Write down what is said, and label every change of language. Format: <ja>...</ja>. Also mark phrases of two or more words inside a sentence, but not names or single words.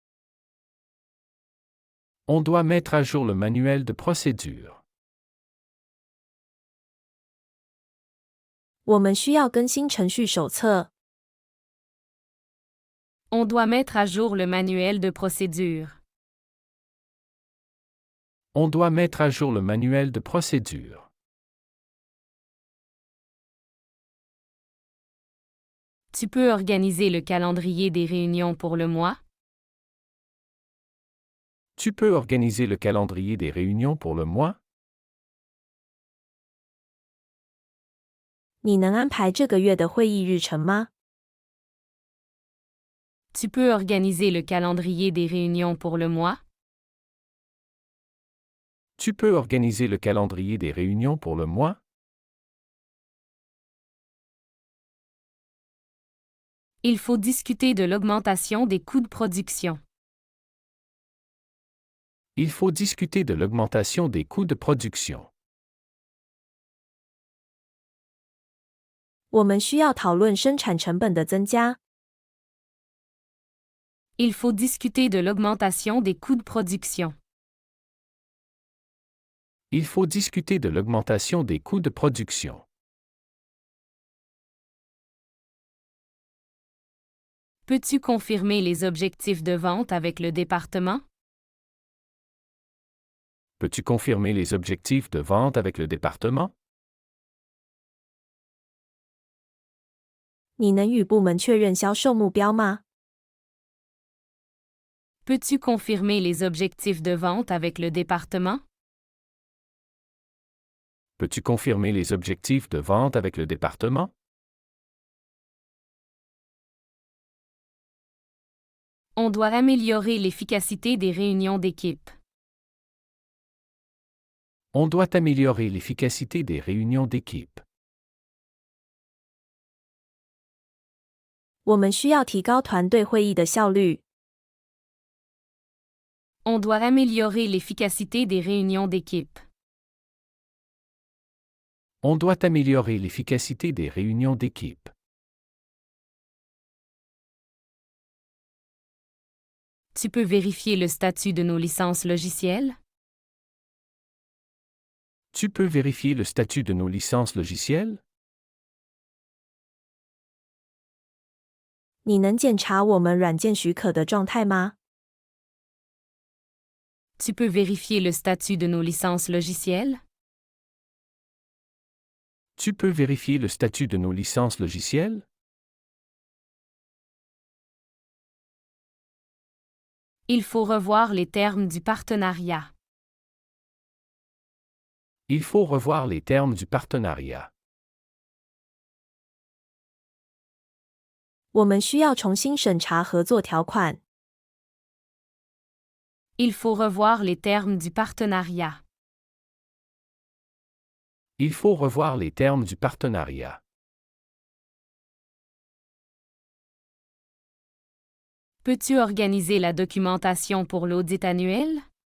<fr>On doit mettre à jour le manuel de procédure.</fr> <zh>我们需要更新程序手册。</zh> <fr>On doit mettre à jour le manuel de procédure. On doit mettre à jour le manuel de procédure. Tu peux organiser le calendrier des réunions pour le mois? Tu peux organiser le calendrier des réunions pour le mois?</fr> <zh>你能安排这个月的会议日程吗？</zh> <fr>Tu peux organiser le calendrier des réunions pour le mois? Tu peux organiser le calendrier des réunions pour le mois? Il faut discuter de l'augmentation des coûts de production. Il faut discuter de l'augmentation des coûts de production.</fr> <zh>我们需要讨论生产成本的增加。</zh> <fr>Il faut discuter de l'augmentation des coûts de production. Il faut discuter de l'augmentation des coûts de production. Peux-tu confirmer les objectifs de vente avec le département? Peux-tu confirmer les objectifs de vente avec le département?</fr> <zh>你能与部门确认销售目标吗？</zh> <fr>Peux-tu confirmer les objectifs de vente avec le département? Peux-tu confirmer les objectifs de vente avec le département? On doit améliorer l'efficacité des réunions d'équipe. On doit améliorer l'efficacité des réunions d'équipe.</fr> <zh>我们需要提高团队会议的效率。</zh> <fr>On doit améliorer l'efficacité des réunions d'équipe. On doit améliorer l'efficacité des réunions d'équipe. Tu peux vérifier le statut de nos licences logicielles? Tu peux vérifier le statut de nos licences logicielles?</fr> <zh>你能检查我们软件许可的状态吗？</zh> <fr>Tu peux vérifier le statut de nos licences logicielles? Tu peux vérifier le statut de nos licences logicielles? Il faut revoir les termes du partenariat. Il faut revoir les termes du partenariat.</fr> <zh>我们需要重新审查合作条款。</zh> <fr>Il faut revoir les termes du partenariat. Il faut revoir les termes du partenariat. Peux-tu organiser la documentation pour l'audit annuel?</fr>